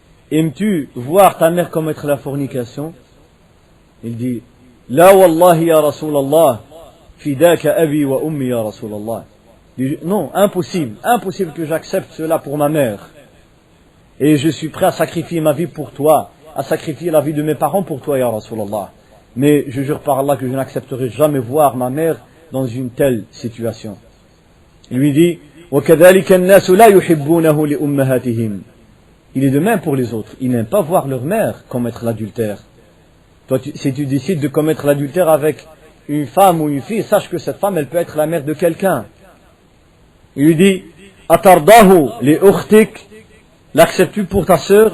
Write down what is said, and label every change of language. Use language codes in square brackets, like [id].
[fr] Aimes-tu voir ta mère commettre la fornication? Il dit, [ar] La wallahi ya Rasulallah, [fr] fidaka abi wa ummi ya Rasulallah. Non, impossible que j'accepte cela pour ma mère. Et je suis prêt à sacrifier ma vie pour toi, à sacrifier la vie de mes parents pour toi ya Rasulallah. Mais je jure par Allah que je n'accepterai jamais voir ma mère dans une telle situation. Il lui dit, [ar] وَكَذَلِكَ النَّاسُ لَا يُحِبُّونَهُ لِأُمَّهَاتِهِمْ. [fr] Il est de même pour les autres. Ils n'aiment pas voir leur mère commettre l'adultère. Toi, si tu décides de commettre l'adultère avec une femme ou une fille, sache que cette femme, elle peut être la mère de quelqu'un. Il lui dit, [ar] Atardahu li ukhtik. [fr] L'acceptes-tu pour ta sœur?